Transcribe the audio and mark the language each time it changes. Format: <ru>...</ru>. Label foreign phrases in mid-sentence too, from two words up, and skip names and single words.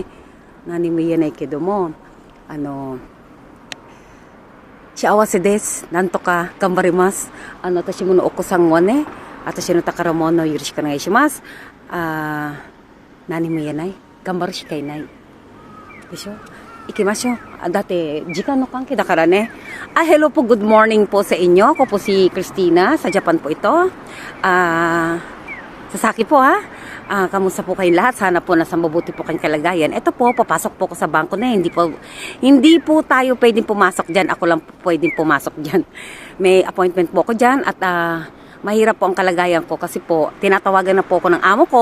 <ja>何も言えないけども、幸せです。なんとか頑張ります。私ものお子さんはね、私の宝物をよろしくお願いします。何も言えない。頑張るしかいない。でしょ？行きましょう。だって時間の関係だからね。</ja> <tl>Hello po, good morning po sa inyo. Ako po si Christina, sa Japan po ito. Sasaki po ha. Kamusta po kayong lahat? Sana po nasa mabuti po kayong kalagayan. Ito po, papasok po ko sa bangko na. Hindi po tayo pwedeng pumasok dyan. Ako lang po pwedeng pumasok dyan. May appointment po ko dyan at mahirap po ang kalagayan ko kasi po, tinatawagan na po ako ng amo ko.</tl>